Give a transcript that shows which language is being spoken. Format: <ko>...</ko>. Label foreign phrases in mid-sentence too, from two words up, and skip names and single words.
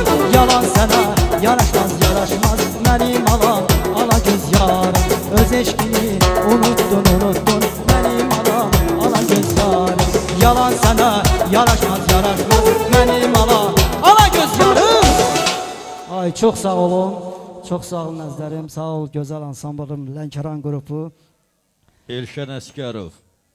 <tr>Yalan sana yaraşmaz yaraşmaz benim ala göz yarım. Öz eşkini unuttun benim ala göz yarım. Yalan sana yaraşmaz yaraşmaz benim ala göz yarım.</tr> <az>Ay çok sağ olun. Çok sağ olun əzizlərim. Sağ ol gözəl ansambılım Lənkəran qrupu. Elşən Əsgərov.</az>